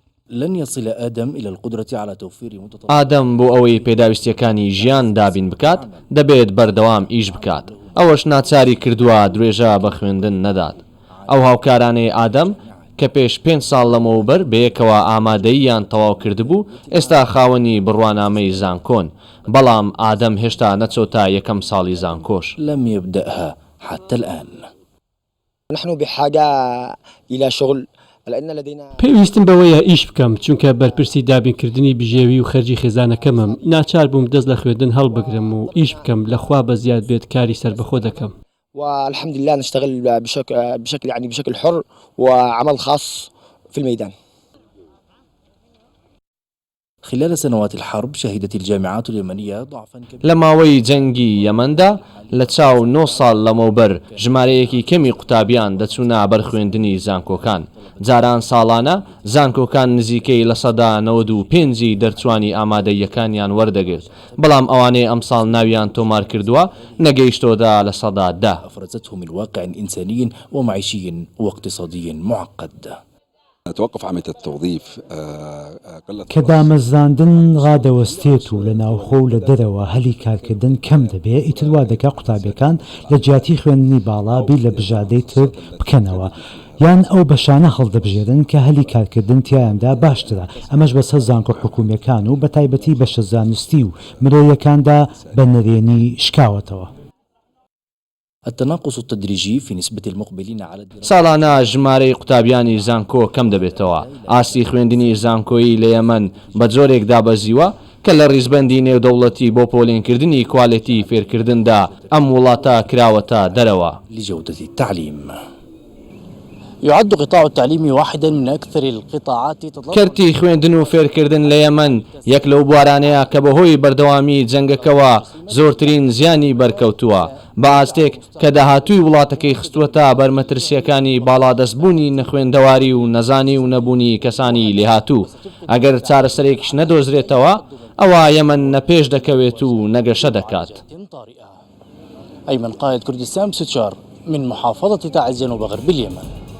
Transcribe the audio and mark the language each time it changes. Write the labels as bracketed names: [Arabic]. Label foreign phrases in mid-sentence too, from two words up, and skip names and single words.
[Arabic] لن يصل آدم إلى القدرة على توفير [Central Kurdish] ئادەم بۆ ئەوەی پێداویستیەکانی ژیان دابین بکات دەبێت بەردەوام ئیش بکات. ئەوەش ناچاری کردووە درێژە بە خوێندن نەدات. ئەو هاوکارانەی ئادەم کە پێش 5 ساڵ لەمەوبەر بەیەکەوە ئامادەییان تەواو کردبوو ئێستا خاوەنی بڕوانامەی زانکۆن، بەڵام ئادەم هێشتا نەچۆتە یەکەم ساڵی زانکۆش. [Arabic] لم يبدأها حتى الآن. نحن بحاجة إلى شغل. [Central Kurdish] پێویستم بەوەیە ئیش بکەم چونکە بەرپرسی دابینکردنی بژێوی و خەرجی خێزانەکەمم. ناچار بووم دەست لە خوێندن هەڵبگرم و ئیش بکەم لەخوا بە زیاد بێت کاری سربەخۆ دەکەم. [Arabic] والحمد لله نشتغل بشكل حر وعمل خاص في الميدان. خلال سنوات الحرب شهدت الجامعات اليمنية ضعفا كبيرا. [Central Kurdish] لەماوەی جەنگی یەمەندا لە چاو 9 ساڵ لەمەوبەر ژمارەیەکی کەمی قوتابیان دەچوونە بەرخوێندنی زانکۆکان. جاران ساڵانە زانکۆکان نزیکەی لە سەدا 95 دەرچوانی ئامادەیەکانیان وەردەگرت، بەڵام ئەوانەی ئەمساڵ ناویان تۆمار کردووە نەگەیشتۆدا لە سەدا 10. [Arabic] أفرزته من واقع إنساني ومعيشي واقتصادي معقد. توقف عملية التوظيف [Central Kurdish] کە دامەزاندن ڕادەوەستێت و لە ناوخۆ و لە دەرەوە هەلی کارکردن کەم دەبێت، ئیتر دەکا قوتابیەکان لە جیاتی خوێندنی باڵا بیر لە بژادەی تر بکەنەوە، یان ئەو بەشانە هەڵدەبژێرن کە هەلی کارکردن تیایاندا باشترە. ئەمەش بەسەر زانکۆ حکوومیەکان و بە تایبەتی بەشە زانستی و مرۆیەکاندا بە نەرێنی شکاوەتەوە. [Arabic] التناقص التدريجي في نسبة المقبلين على الدراسة. [Central Kurdish] ساڵانە ژمارەی قوتابیانی زانکۆ کەم دەبێتەوە. ئاستی خوێندنی زانکۆیی لە یەمەن بە جۆرێک دابەزیوە کە لە ڕیزبەندی نێودەوڵەتی بۆ پۆلینکردنی کواڵێتی فێرکردندا ئەم وڵاتە کراوەتە دەرەوە. [Arabic] لجودة التعليم. يعد قطاع التعليم واحدا من أكثر القطاعات [Central Kurdish] کەرتی خوێندن و فێرکردن لە یەمەن یەک لەو بوارانەیە کە بەهۆی بەردەوامی جەنگەکەوە زۆرترین زیانی بەرکەوتووە، بە ئاستێک کە داهاتووی وڵاتەکەی خستووەتە بەرمەترسیەکانی باڵادەستبوونی نەخوێندەواری و نەزانی و نەبوونی کەسانی لێهاتوو. ئەگەر چارەسەرێکیش نەدۆزرێتەوە ئەوە یەمەن نەپێش دەکەوێت و نەگەشە دەکات. [Arabic] أيمن قائد كردستان بسوتشار من محافظة تعز جنوب غرب اليمن.